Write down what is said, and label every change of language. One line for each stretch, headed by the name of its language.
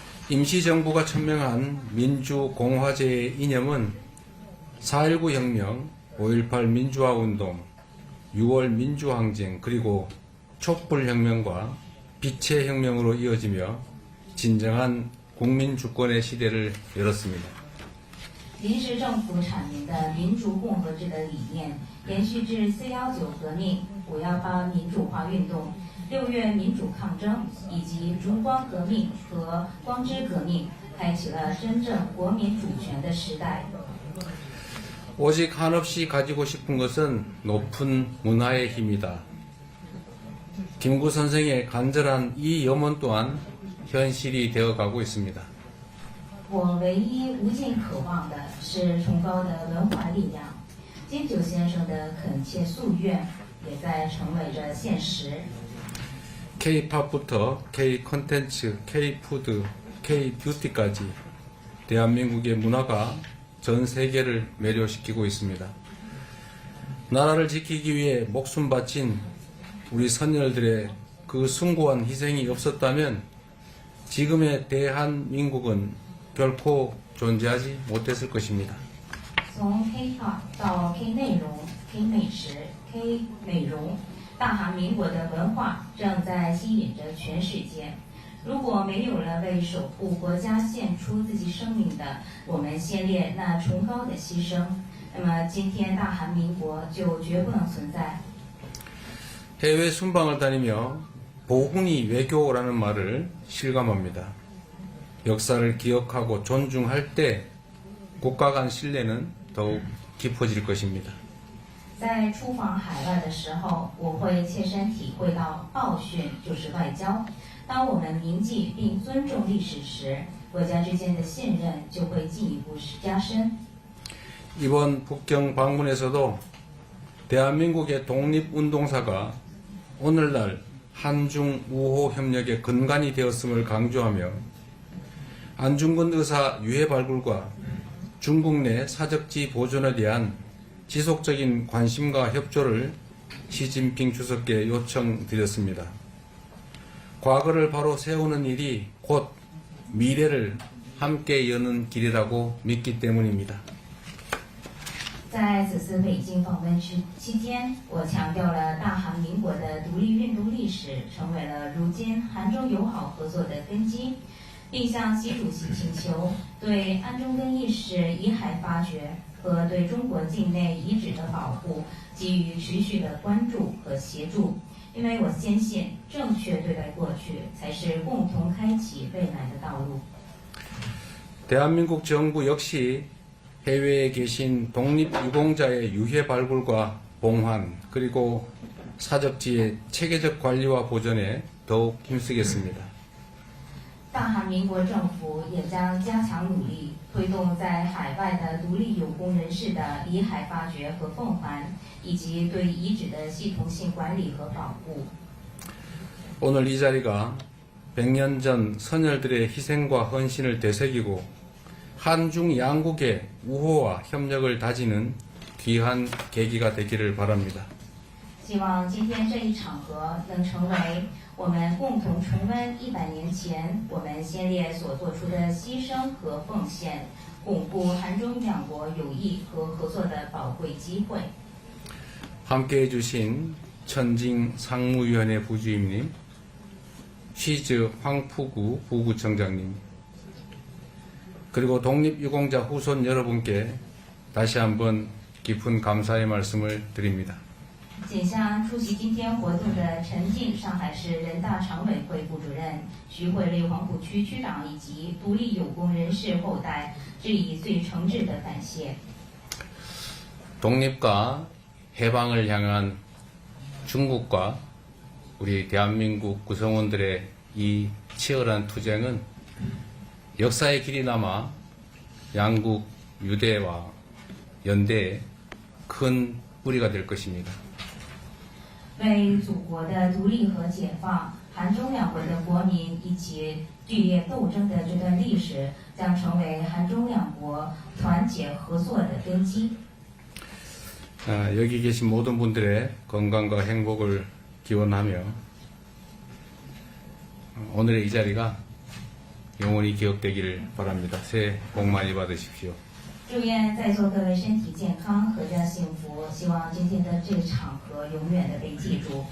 Korean: 임시정부가 천명한 민주공화제의 이념은 4.19 혁명, 5.18 민주화운동, 6월 민주항쟁 그리고 촛불혁명과 빛의 혁명으로 이어지며 진정한 국민주권의 시대를 열었습니다.
Chinese: 临时政府阐明的民主共和制的理念，延续至419革命、518民主化运动、6月民主抗争以及烛光革命和光之革命，开启了真正国民主权的时代。
Korean: 오직 한없이 가지고 싶은 것은 높은 문화의 힘이다. 김구 선생의 간절한 이 염원 또한 현실이 되어가고 있습니다.
Chinese: 我唯一无尽渴望的是崇高的文化力量。金九先生的恳切夙愿也在成为着现实。
Korean: K-팝부터 K-콘텐츠, K-푸드, K-뷰티까지 대한민국의 문화가 전 세계를 매료시키고 있습니다. 나라를 지키기 위해 목숨 바친 우리 선열들의 그 숭고한 희생이 없었다면 지금의 대한민국은 결코 존재하지 못했을 것입니다.
Chinese: 从 K-pop 到 K 内容、K 美食、K 美容，大韩民国的文化正在吸引着全世界。如果没有了为守护国家献出自己生命的我们先烈那崇高的牺牲，那么今天大韩民国就绝不能存在。
Korean: 해외 순방을 다니며 보훈이 외교라는 말을 실감합니다. 역사를 기억하고 존중할 때 국가 간 신뢰는 더욱 깊어질 것입니다.
Chinese: 在出访海外的时候，我会切身体会到报训就是外交。当我们铭记并尊重历史时，国家之间的信任就会进一步加深。
Korean: 이번 북경 방문에서도 대한민국의 독립운동사가 오늘날 한중 우호 협력의 근간이 되었음을 강조하며 안중근 의사 유해 발굴과 중국 내 사적지 보존에 대한 지속적인 관심과 협조를 시진핑 주석께 요청드렸습니다. 과거를 바로 세우는 일이 곧 미래를 함께 여는 길이라고 믿기 때문입니다.
Chinese: 在此次北京访问期间，我强调了大韩民国的独立运动历史成为了如今韩中友好合作的根基，并向习主席请求对安中根义士遗骸发掘和对中国境内遗址的保护给予持续的关注和协助。因为我坚信，正确对待过去才是共同开启未来的道路。
Korean: 대한민국 정부 역시 해외에 계신 독립유공자의 유해 발굴과 봉환 그리고 사적지의 체계적 관리와 보존에 더욱 힘쓰겠습니다.
Chinese: 大韩民国政府也将加强努力，推动在海外的独立有功人士的遗骸发掘和奉还，以及对遗址的系统性管理和保护。
Korean: 오늘 이 자리가 100년 전 선열들의 희생과 헌신을 되새기고 한중 양국의 우호와 협력을 다지는 귀한 계기가 되기를 바랍니다.
Chinese: 希望今天这一场合能成为我们共同重温100年前我们先烈所做出的牺牲和奉献，巩固韩中两国友谊和合作的宝贵机会。
Korean: 함께해 주신 천징 상무위원회 부주임님, 쉬즈 황푸구 부구청장님, 그리고 독립유공자 후손 여러분께 다시 한번 깊은 감사의 말씀을 드립니다.
Chinese: 仅向出席今天活动的陈静上海市人大常委会副主任、徐汇内黄浦区区长以及独立有功人士后代致以最诚挚的感谢。
Korean: 독립과 해방을 향한 중국과 우리 대한민국 구성원들의 이 치열한 투쟁은 역사의 길이 남아 양국 유대와 연대에 큰 뿌리가 될 것입니다.
Chinese: 为祖国的独立和解放，韩中两国的国民一起剧烈斗争的这段历史，将成为韩中两国团结合作的根基。
Korean: 여기 계신 모든 분들의 건강과 행복을 기원하며 오늘의 이 자리가 영원히 기억되기를 바랍니다. 새해 복 많이 받으십시오.
Chinese: 祝愿在座各位身体健康，阖家幸福。希望今天的这个场合永远的被记住。